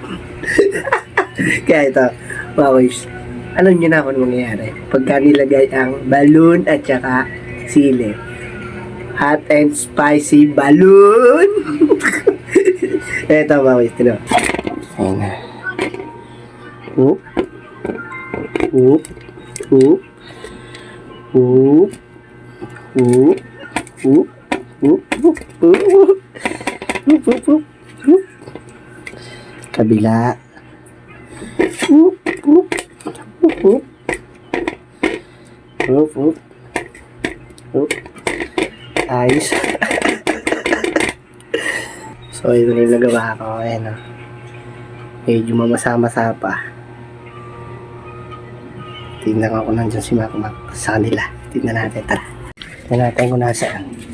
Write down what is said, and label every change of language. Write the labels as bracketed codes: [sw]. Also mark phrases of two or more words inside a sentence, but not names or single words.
[tl] Kaya ito, mga boys, alam nyo na kung ano mangyayari. Pagka nilagay ang balloon at saka sili. [en] Hot and spicy balloon. [tl] Ito mga boys, tino. Ayan na. Whoop. Whoop. Whoop. Whoop. Whoop. Whoop. Whoop. Whoop. Whoop. Whoop. Whoop. Whoop. Kabila. Whoop. Whoop. Whoop. Whoop. Whoop. Whoop. Ayos. So, ito na yung nagawa ko. Ayan o. Medyo mamasa-masa pa. Tingnan ko nandyan si Makmak sa kanila. Tingnan natin. Tara. Tingnan natin kung nasaan.